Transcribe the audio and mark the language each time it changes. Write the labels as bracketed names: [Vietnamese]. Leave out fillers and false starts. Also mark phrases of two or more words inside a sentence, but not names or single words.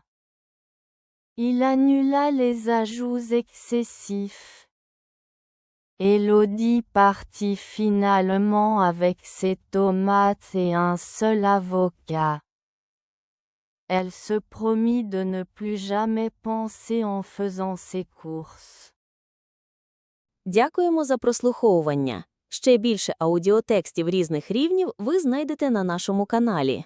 [French] Il annula les ajouts excessifs. Élodie partit finalement avec ses tomates et un seul avocat. Elle se promit de ne plus jamais penser en faisant ses courses. [Ukrainian] Дякуємо за прослуховування. Ще більше аудіотекстів різних рівнів ви знайдете на нашому каналі.